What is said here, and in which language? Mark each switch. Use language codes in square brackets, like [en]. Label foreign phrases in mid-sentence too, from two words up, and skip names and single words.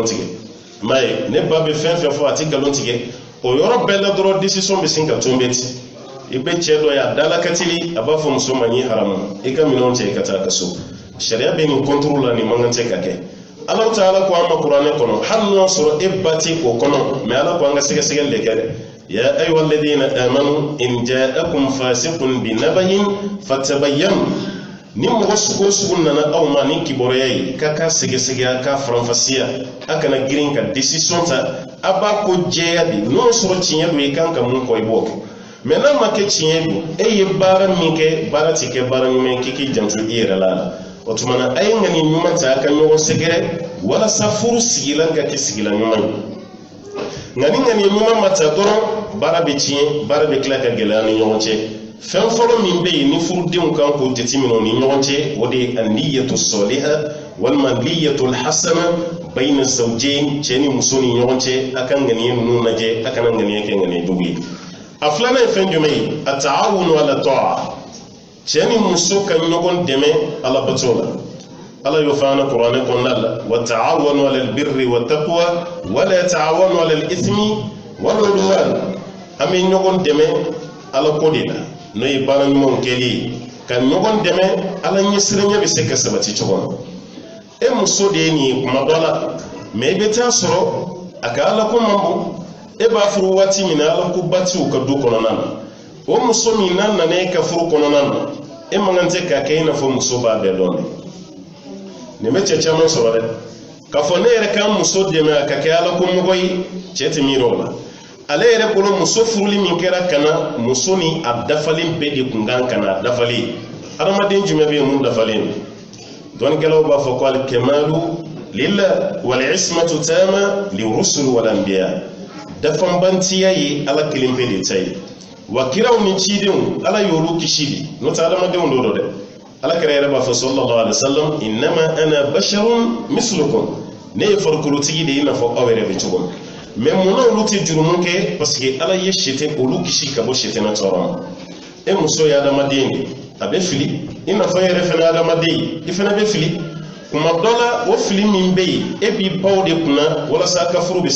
[bm] tigɛ m'a ye ne ba bɛ fɛn fɛn fɔ a ti galon tigɛ o yɔrɔ bɛɛ la dɔrɔn décision bɛ sin ka to bɛ ti i bɛ cɛ dɔ ye a dala ka teli a b'a fɔ muso ma ɲi haramu i ka minɛnw cɛ i ka taa ka so sariya bɛ nin contrôle la nin man kan tɛ ka kɛ Ala Ta'ala ko an ma kuranɛ kɔnɔ hali n'o sɔrɔ e ba ti o kɔnɔ mais Ala ko an ka sɛgɛsɛgɛli de kɛ dɛ [ar] يا أيها الذين آمنوا إن جاءكم فاسق بنبإ فتبينوا [bm] ni mɔgɔ sugu nana aw ma ni kibaruya ye k'a ka sɛgɛsɛgɛ k'a faranfasiya a kana girin ka décision ta a b'a ko jɛya de n'o sɔrɔ tiɲɛ don i kan ka mun kɔ i b'o kɛ mais n'a ma kɛ tiɲɛ don e ye baara min kɛ baara ti kɛ baara ɲuman k'i k'i janto i yɛrɛ la o tuma na a ye ŋani ɲuman ta a ka ɲɔgɔn sɛgɛrɛ walasa furu sigilan ka kɛ sigilan ɲuman ye nka ni ŋani ɲuman ma ta dɔrɔn baara bɛ tiɲɛ baara bɛ tila ka gɛlɛya ni ɲɔgɔn cɛ fɛn fɔlɔ min bɛ yen ni furudenw kan k'o jateminɛ o ni ɲɔgɔn cɛ o de ye [ar] النية الصالحة [bm] walima [ar] النية الحسنة بين الزوجين [bm] cɛ ni muso ni ɲɔgɔn cɛ a ka ŋaniya ninnu lajɛ a kana ŋaniya kɛ ŋaniya jugu ye a filanan ye fɛn jumɛn ye [ar] التعاون على الطاعة [bm] cɛ ni muso ka ɲɔgɔn dɛmɛ ala bato la ala y'o fɔ an na kuranɛ kɔnɔna la [ar] وتعاونوا على البر والتقوى ولا تعاونوا على الإثم والعدوان [bm] an bɛ ɲɔgɔn dɛmɛ ala ko de la n'o ye baara ɲumanw kɛli ye ka ɲɔgɔn dɛmɛ ala ɲɛsiranya bɛ se ka sabati cogo min e muso de ye nin ye kuma dɔ la mais i bɛ taa sɔrɔ a ka ala ko man bon e b'a furu waati min na ala ko ba ti u ka du kɔnɔna na o muso min n'a nana e ka furu kɔnɔna na e man kan tɛ k'a kɛ i n'a fɔ muso b'a bɛɛ dɔn nin bɛ cɛ caman sɔrɔ dɛ k'a fɔ ne yɛrɛ ka muso dɛmɛ a ka kɛ ala ko mɔgɔ ye cɛ tɛ miiri o la ale yɛrɛ bolo muso furuli min kɛra kana muso ni a dafalen bɛɛ de kun kan kana dafalen adamaden jumɛn bɛ yen mun dafalen dɔnnikɛlaw b'a fɔ ko [ar] الكمال لله والعصمة تمام للرسل والأنبياء [bm] dafanbantiya ye ala kelen pe de ta ye wa kiraw ni cidenw ala y'olu kisi de n'o tɛ adamadenw do dɛ ala kɛra yɛrɛ b'a fɔ [ar] صلى الله عليه وسلم إنما أنا بشر مثلكم [bm] ne ye farikolotigi de ye i n'a fɔ aw yɛrɛ bɛ cogo min mais munna olu tɛ jurumu kɛ [fr] parce que [bm] ala ye sɛtɛ olu kisi ka bɔ sɛtɛnɛ tɔɔrɔ ma e muso ye adamaden de a bɛ fili i n'a fɔ e yɛrɛ fana adamaden i fana bɛ fili kuma dɔ la o fili min bɛ yen e b'i baw de kunna walasa a ka furu bɛ se